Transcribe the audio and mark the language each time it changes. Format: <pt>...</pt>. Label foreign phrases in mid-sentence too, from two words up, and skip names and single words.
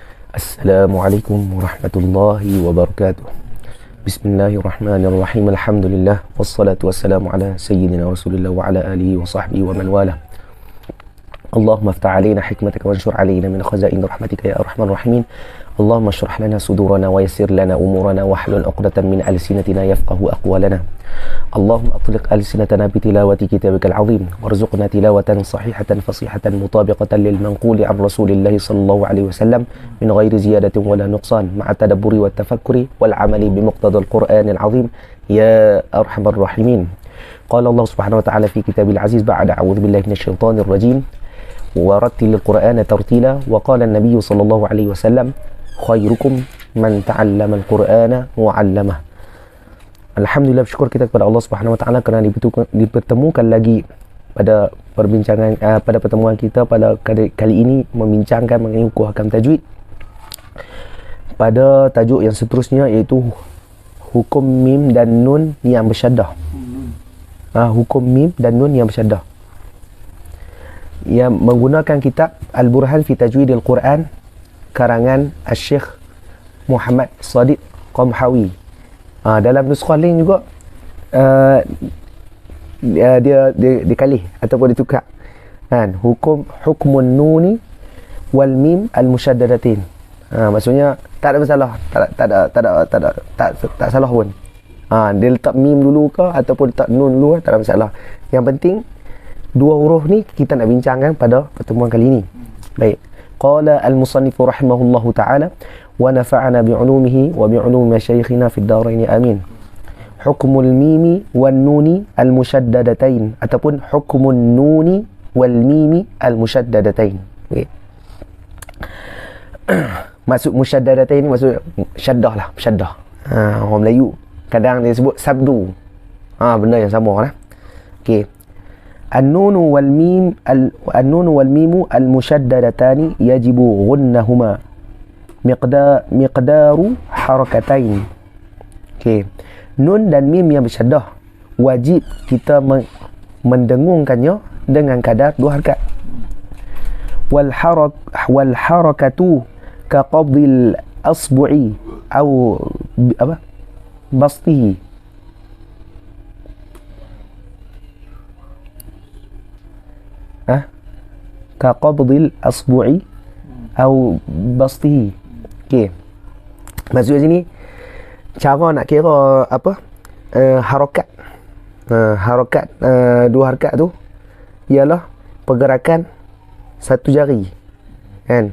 <ar>السلام عليكم ورحمة الله وبركاته. بسم الله الرحمن الرحيم. الحمد لله والصلاة والسلام على سيدنا رسول الله وعلى آله وصحبه ومن والاه. اللهم افتح علينا حكمتك وانشر علينا من خزائن رحمتك يا أرحم الراحمين. اللهم اشرح لنا صدورنا ويسر لنا أمورنا واحلل عقدة من ألسنتنا يفقهوا أقوالنا. اللهم أطلق ألسنتنا بتلاوة كتابك العظيم وارزقنا تلاوة صحيحة فصيحة مطابقة للمنقول عن رسول الله صلى الله عليه وسلم من غير زيادة ولا نقصان مع التدبر والتفكر والعمل بمقتضى القرآن العظيم يا أرحم الراحمين. قال الله سبحانه وتعالى في الكتاب العزيز بعد أعوذ بالله من الشيطان الرجيم. ورتل القرآن ترتيلا وقال النبي صلى الله عليه وسلم خيركم من تعلم القرآن وعلمه.</ar> <ms>Alhamdulillah, bersyukur kita kepada Allah</ms> <ar>سبحانه وتعالى</ar> <ms>kerana dipertemukan lagi pada perbincangan pada pertemuan kita pada kali ini membincangkan mengenai hukum tajwid pada tajuk yang seterusnya, iaitu hukum mim dan nun yang bersyaddah. Hukum mim dan nun yang bersyaddah yang menggunakan kitab Al-Burhan fi Tajwidil Quran karangan Al-Syekh Muhammad Sadiq Qamhawi. Dalam nuskhah lain juga dia dikalih ataupun ditukar kan,</ms> <ar>حكم النون والميم المشددتين.</ar> <ms>Maksudnya tak ada masalah, tak salah pun. Dia letak mim dulu ke ataupun letak nun dulu, tak ada masalah. Yang penting dua huruf ni kita nak bincangkan pada pertemuan kali ini. Baik.</ms> <ar>قال المصنف رحمه الله تعالى ونفعنا بعلومه وبعلوم مشايخنا في الدارين آمين. حكم الميم والنون المشددتين ataupun حكم النون والميم المشددتين.</ar> <ms>Okey. Maksud musyaddadatain ni maksud syaddah lah, syaddah. Orang Melayu kadang dia sebut sabdu. Benda yang sama lah. Okey.</ms> <ar>النون والميم المشددتان يجب غنهما مقدار حركتين.</ar> <ms>Okay. Nun dan mim yang bersyaddah wajib kita mendengungkannya dengan kadar 2 harakat.</ms> <ar>والحركة كقبض الإصبع atau بسطه. كقبض الإصبع atau بسطه. Okey.</ar> <ms>Maksud sini cara nak kira apa? Harakat. Harakat 2 harakat tu ialah pergerakan satu jari. Kan?</ms>